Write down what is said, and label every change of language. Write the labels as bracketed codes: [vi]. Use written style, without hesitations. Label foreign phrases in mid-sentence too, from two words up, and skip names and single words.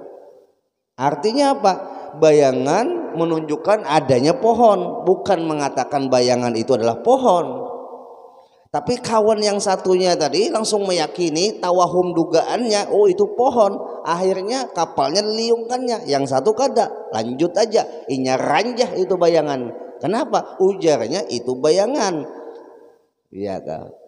[id] Artinya apa? Bayangan menunjukkan adanya pohon, bukan mengatakan bayangan itu adalah pohon. Tapi kawan yang satunya tadi langsung meyakini, tawahum dugaannya, oh itu pohon. Akhirnya kapalnya diliungkannya. [bjn] Yang satu kada, lanjut aja. Inya ranjah itu bayangan. Kenapa? Ujarnya itu bayangan. Iya kan?